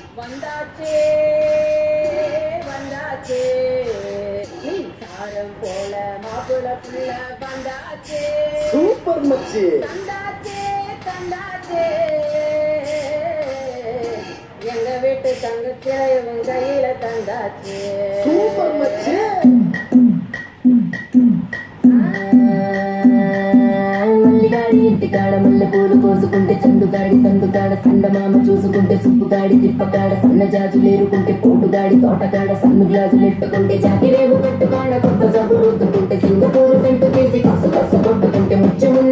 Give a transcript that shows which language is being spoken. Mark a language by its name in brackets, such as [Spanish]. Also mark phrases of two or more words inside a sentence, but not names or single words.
[Tamil] வந்தாச்சே வந்தாச்சே சாரம் போல மாப்பிள புள்ள வந்தாச்சே சூப்பர் மச்சி தந்தாச்சே தந்தாச்சே எங்க வீட்டு தங்கச்சே இவன் கையில தந்தாச்சே சூப்பர் மச்சி [Telugu] మల్లిగాడి ఇంటికాడ మల్లె పూలు కోసుకుంటే చందుగాడి సందుగాడ సందమామ చూసుకుంటే సుప్పుగాడి తిప్పగాడ సన్న జాజులేరుకుంటే పోటుగాడి తోటగాడ సన్ను గ్లాసులు ఎట్టుకుంటే జాకిరేవు పెట్టుగాడ కొత్త సబ్బు రుద్దుకుంటే సింగపూరు సెంటు తీసి కసు కసు కొట్టుకుంటే ముచ్చమున్న